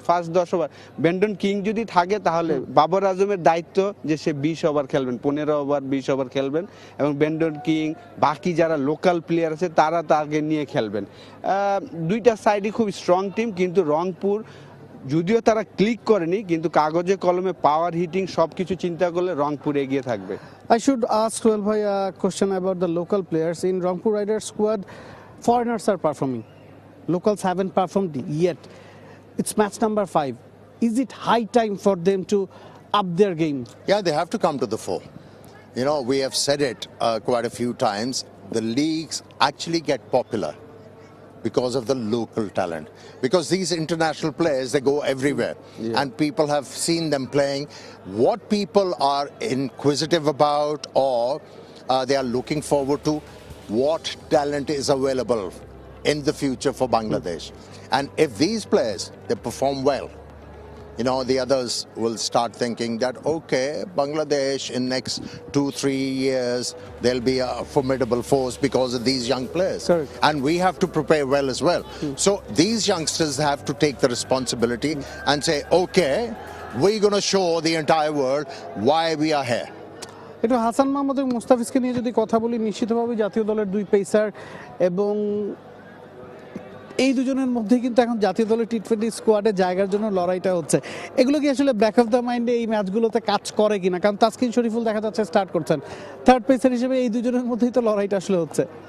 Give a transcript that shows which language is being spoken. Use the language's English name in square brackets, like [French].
[Bangla] First 10 over Brandon king যদি থাকে, তাহলে বাবর আজমের দায়িত্ব যে সে 20 ওভার খেলবেন, 15 ওভার 20 ওভার খেলবেন, এবং ব্র্যান্ডন কিং, বাকি যারা লোকাল প্লেয়ার আছে তারা তাকে নিয়ে খেলবেন। 2টা সাইডই খুব স্ট্রং টিম, কিন্তু রংপুর যদিও তারা ক্লিক করেনি, কিন্তু কাগজে কলমে পাওয়ার হিটিং সবকিছু চিন্তা করলে রংপুর এগিয়ে থাকবে। [English] I should ask Sohail bhai a question about the local players in Rangpur Riders squad. Foreigners are performing. Locals haven't performed yet. It's match number 5. Is it high time for them to up their game? Yeah, they have to come to the fore. You know, we have said it quite a few times. The leagues actually get popular because of the local talent. Because these international players, they go everywhere. Yeah. And people have seen them playing. What people are inquisitive about, or they are looking forward to, what talent is available in the future for Bangladesh. And if these players, they perform well, you know, the others will start thinking that, okay, Bangladesh in next 2-3 years, they'll be a formidable force because of these young players. Correct. And we have to prepare well as well. So these youngsters have to take the responsibility and say, okay, we're going to show the entire world why we are here. [Bangla] একটু হাসান মাহমুদ এবং মুস্তাফিজকে নিয়ে যদি কথা বলি, নিশ্চিতভাবে জাতীয় দলের 2 pacer, এবং এই দুজনের মধ্যে কিন্তু এখন জাতীয় দলের টি-20 স্কোয়াডে জায়গার জন্য লড়াইটা হচ্ছে। এগুলো কি আসলে ব্যাক অফ দ্য মাইন্ডে এই ম্যাচগুলোতে কাজ করে কিনা? কারণ তাসকিন শরীফুল দেখা যাচ্ছে স্টার্ট করছেন, থার্ড পেসার হিসেবে এই দুজনের মধ্যেই তো লড়াইটা আসলে হচ্ছে।